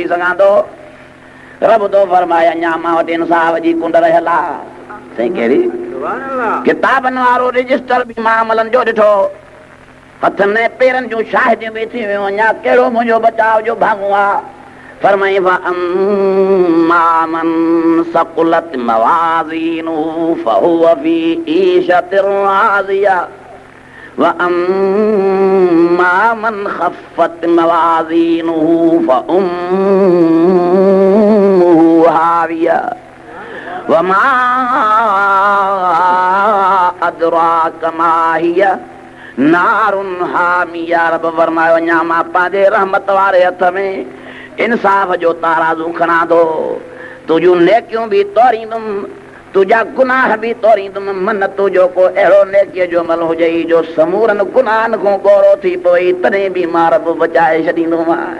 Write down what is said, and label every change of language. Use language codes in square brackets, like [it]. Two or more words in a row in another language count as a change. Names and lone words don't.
[sd] सघां थो रब थो फरमाए अञा मां वटि इंसाफ़ जी कुंड रहियल आहे साईं कहिड़ी किताबनि वारो रजिस्टर बि मां अमलनि जो ॾिठो हथनि ऐं पेरनि जूं शाहिदियूं बि थी वियूं अञा कहिड़ो मुंहिंजो बचाव जो भाङो आहे फरमाई [ar] فأما من ثقلت موازينه فهو في عيشة راضية وأما من خفت موازينه فأمه هاوية وما أدراك ما هيه نار حامية. [sd] रब फरमायो अञा मां पंहिंजे रहमत वारे हथ में इंसाफ़ जो ताराज़ू खणा थो तुंहिंजूं नेकियूं बि तोड़ींदुमि तुंहिंजा गुनाह बि तोड़ींदुमि मन तुंहिंजो को अहिड़ो नेकीअ जो अमल हुजे जो समूरनि गुनाहनि खां ॻोरो थी पवे तॾहिं बि मां रब बचाए छॾींदोमांइ।